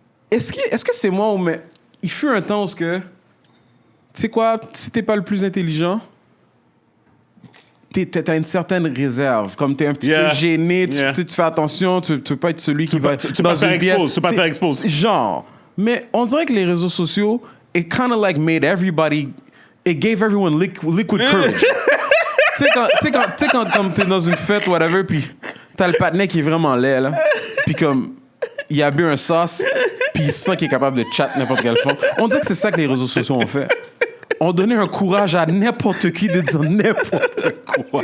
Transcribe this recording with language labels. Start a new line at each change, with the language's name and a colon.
French: Est-ce que c'est moi ou... Mais il fut un temps où tu sais quoi, si t'es pas le plus intelligent, t'as une certaine réserve. Comme t'es un petit peu gêné, tu fais attention, tu veux pas être celui qui va... Tu peux pas te faire expose. Genre. Mais on dirait que les réseaux sociaux,
English: it kind of like made everybody... It gave everyone liquid courage.
French: Tu sais, quand t'es dans une fête, whatever, puis t'as le patinet qui est vraiment laid, là. Puis comme, il a bu un sauce, puis il sent qu'il est capable de chat n'importe quelle fois. On dirait que c'est ça que les réseaux sociaux ont fait. On donnait un courage à n'importe qui de dire n'importe quoi.